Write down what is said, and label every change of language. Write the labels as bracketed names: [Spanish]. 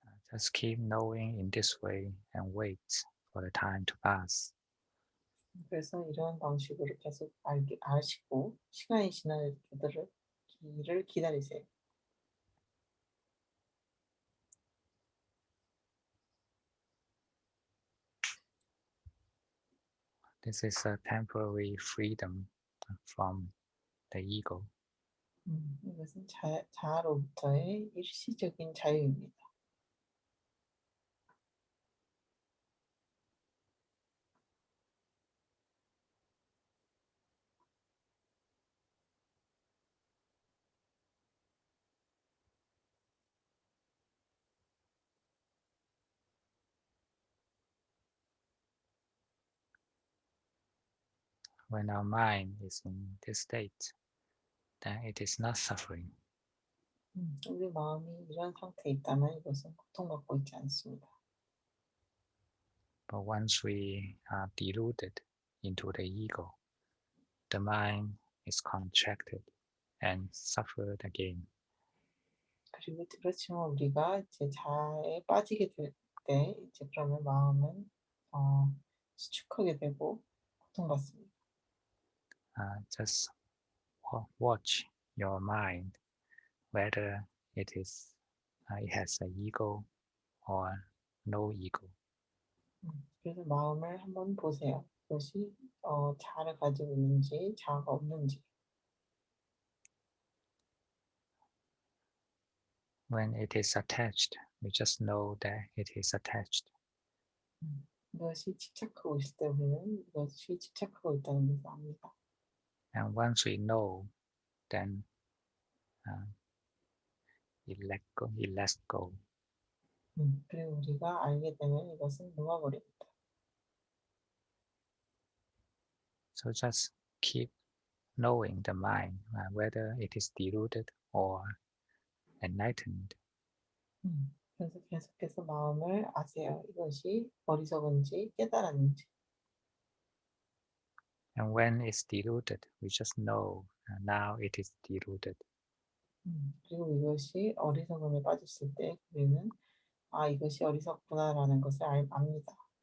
[English] Just keep knowing in this way and wait for the time to pass. [Korean] 그래서 이런 방식으로 계속 아시고 시간이 지날 길을 기다리세요. [English] This is a temporary freedom from the ego. [Korean] 이것은 자아로부터의 일시적인 자유입니다. [English] When our mind is in this state, then it is not suffering. [Korean] 우리 마음이 이런 상태에 있다면 이것은 고통받고 있지 않습니다. [English] But once we are deluded into the ego, the mind is contracted and suffered again. [Korean] 그리고 그렇지만 우리가 이제 자아에 빠지게 될 때 이제 그러면 마음은 수축하게 되고 고통받습니다. [English] Just watch your mind, whether it has an ego or no ego. [Korean] 그래서 마음을 한번 보세요. 그것이 자아를 가지고 있는지 자아가 없는지. [English] When it is attached, you just know that it is attached. [Korean] 이것이 집착하고 있을 때 우리는 이것이 집착하고 있다는 것을 압니다. [English] And once we know, then uh, it lets go. [Korean] 그리고 우리가 알게 되면 이것은 놓아버립니다. [English] So just keep knowing the mind, whether it is deluded or enlightened. [Korean] 그래서 계속해서 마음을 아세요. 이것이 어리석은지 깨달았는지. [English] And when it's deluded, we just know now it is deluded. [Korean] 그리고 이것이 어리석음에 빠졌을 때 우리는 이것이 어리석구나라는 것을 압니다.